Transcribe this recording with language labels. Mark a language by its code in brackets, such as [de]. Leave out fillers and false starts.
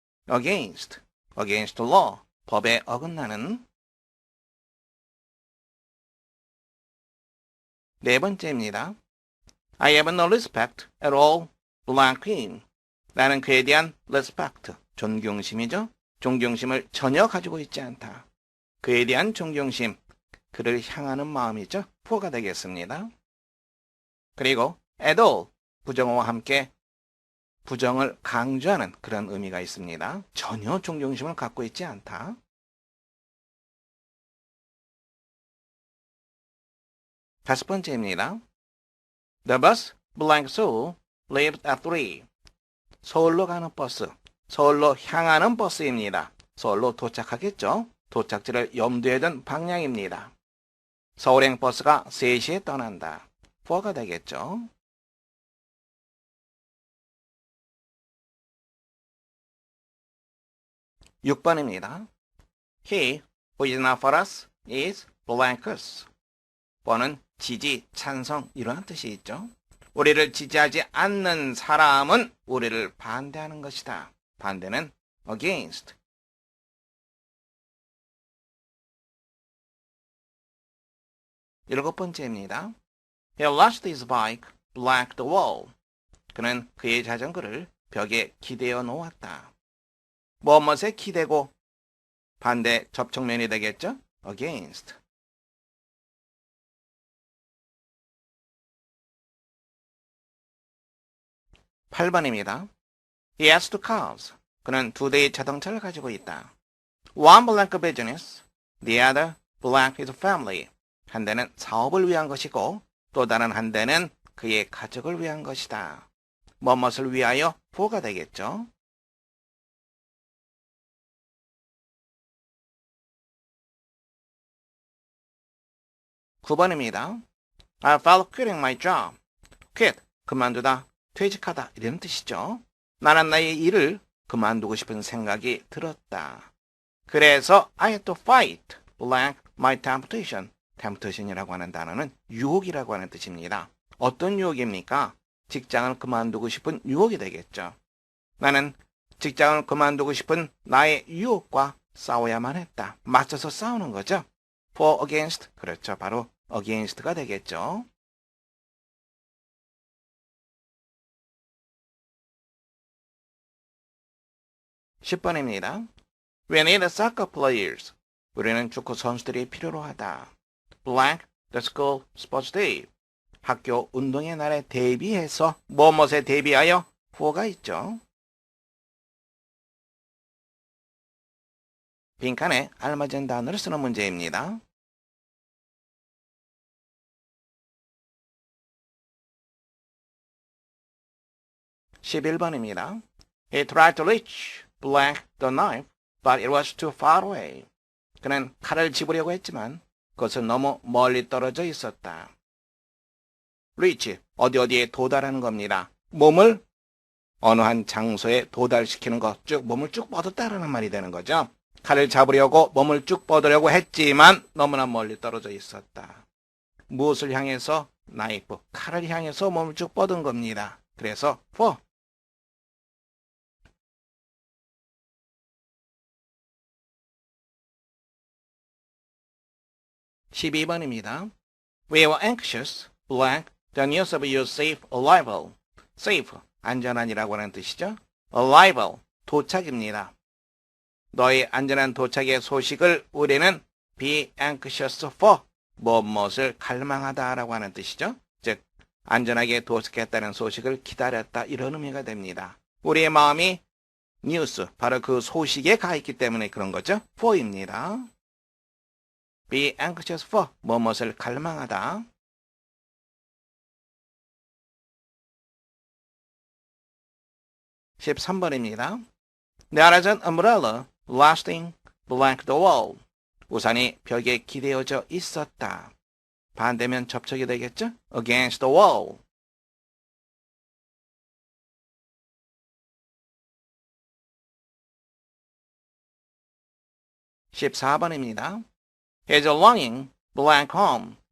[en] against, against law, [ko] 법에 어긋나는. 네 번째입니다. [en] I have no respect at all, blank him. [ko] 나는 그에 대한 respect, 존경심이죠. 존경심을 전혀 가지고 있지 않다. 그에 대한 존경심, 그를 향하는 마음이죠. for가 되겠습니다. 그리고 at all, 부정어와 함께 부정을 강조하는 그런 의미가 있습니다. 전혀 존경심을 갖고 있지 않다. 다섯 번째입니다. [en] The bus blank Seoul leaves at 3. [ko] 서울로 가는 버스, 서울로 향하는 버스입니다. 서울로 도착하겠죠? 도착지를 염두에 둔 방향입니다. 서울행 버스가 3시에 떠난다. for가 되겠죠? (6번입니다) [en] He who is not for us is blank us. [ko] for는 지지, 찬성 이런 뜻이 있죠. 우리를 지지하지 않는 사람은 우리를 반대하는 것이다. 반대는 against. 일곱 번째입니다. [en] He lost his bike, blank the wall. [ko] 그는 그의 자전거를 벽에 기대어 놓았다. 무엇에 기대고 반대 접촉면이 되겠죠? [en] against. [ko] 8번입니다. [en] He has two cars. [ko] 그는 2대의 자동차를 가지고 있다. [en] One blank business, the other blank his family. [ko] 한 대는 사업을 위한 것이고 또 다른 한 대는 그의 가족을 위한 것이다. 무엇을 위하여 for가 되겠죠. 9번입니다. [en] I felt quitting my job. [ko] quit, 그만두다, 퇴직하다 이런 뜻이죠. 나는 나의 일을 그만두고 싶은 생각이 들었다. 그래서 [en] I had to fight blank my temptation. [ko] temptation이라고 하는 단어는 유혹이라고 하는 뜻입니다. 어떤 유혹입니까? 직장을 그만두고 싶은 유혹이 되겠죠. 나는 직장을 그만두고 싶은 나의 유혹과 싸워야만 했다. 맞서서 싸우는 거죠. [en] for against, [ko] 그렇죠. 바로 against가 되겠죠. 10번입니다. [en] We need soccer players. [ko] 우리는 축구 선수들이 필요로 하다. [en] blank the school sports day. [ko] 학교 운동의 날에 대비해서 무엇에 대비하여 for가 있죠. 빈칸에 알맞은 단어를 쓰는 문제입니다. 11번입니다. [en] He tried to reach blank the knife, but it was too far away. [ko] 그는 칼을 집으려고 했지만 그것은 너무 멀리 떨어져 있었다. reach, 어디에 도달하는 겁니다. 몸을 어느 한 장소에 도달시키는 것, 쭉 몸을 쭉 뻗었다라는 말이 되는 거죠. 칼을 잡으려고 몸을 쭉 뻗으려고 했지만 너무나 멀리 떨어져 있었다. 무엇을 향해서? 나이프, 칼을 향해서 몸을 쭉 뻗은 겁니다. 그래서 for. 12번입니다. [en] We were anxious, blank, the news of your safe arrival. [ko] safe, 안전한이라고 하는 뜻이죠. arrival, 도착입니다. 너의 안전한 도착의 소식을 우리는 be anxious for, 무엇을 갈망하다라고 하는 뜻이죠. 즉, 안전하게 도착했다는 소식을 기다렸다 이런 의미가 됩니다. 우리의 마음이 뉴스, 바로 그 소식에 가 있기 때문에 그런 거죠. for입니다. be anxious for, 무엇을 갈망하다. 13번입니다. [en] There is an umbrella lasting blank the wall. [ko] 우산이 벽에 기대어져 있었다. 반대면 접촉이 되겠죠? against the wall. 14번입니다. [en] He's longing blank home.